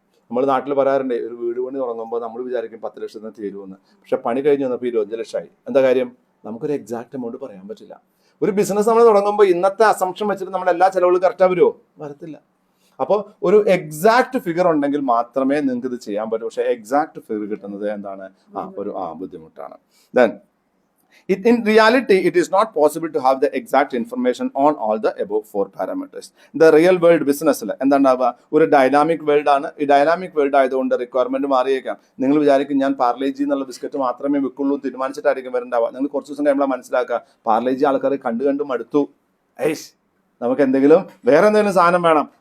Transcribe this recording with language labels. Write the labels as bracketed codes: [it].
[ml] നമ്മൾ നാട്ടിൽ പറയാറുണ്ട്, ഒരു വീട് പണി തുടങ്ങുമ്പോൾ നമ്മൾ വിചാരിക്കും 10 ലക്ഷത്തിന് തീരുമെന്ന്, പക്ഷെ പണി കഴിഞ്ഞ് വന്നപ്പോൾ 25 ലക്ഷമായി. എന്താ കാര്യം? നമുക്കൊരു എക്സാക്ട് എമൗണ്ട് പറയാൻ പറ്റില്ല. ഒരു ബിസിനസ് നമ്മൾ തുടങ്ങുമ്പോൾ ഇന്നത്തെ അസംപ്ഷൻ വെച്ചിട്ട് നമ്മൾ എല്ലാ ചിലവുകളും കറക്റ്റാ വരുമോ? വരത്തില്ല. അപ്പോൾ ഒരു എക്സാക്ട് ഫിഗർ ഉണ്ടെങ്കിൽ മാത്രമേ നിങ്ങൾക്ക് ഇത് ചെയ്യാൻ പറ്റൂ. പക്ഷേ എക്സാക്ട് ഫിഗർ കിട്ടുന്നത് എന്താണ്? ബുദ്ധിമുട്ടാണ്. [en] Then in reality, it is not possible to have the exact information on all the above 4 parameters. The real world business [ml] എന്താണ്ടാവുക, ഒരു ഡൈനാമിക് വേൾഡ് ആണ്. ഈ ഡൈനാമിക് വേൾഡ് ആയതുകൊണ്ട് റിക്വയർമെന്റ് മാറിയേക്കാം. നിങ്ങൾ വിചാരിക്കും ഞാൻ പാർലേജി എന്നുള്ള ബിസ്ക്കറ്റ് മാത്രമേ വിൽക്കുള്ളൂ തീരുമാനിച്ചിട്ടായിരിക്കും വരണ്ടാവുക. നിങ്ങൾ കുറച്ച് ദിവസം കഴിയുമ്പോൾ മനസ്സിലാക്കുക, പാർലേജി ആൾക്കാർ കണ്ടു മടുത്തു, നമുക്ക് എന്തെങ്കിലും വേറെ എന്തെങ്കിലും സാധനം വേണം.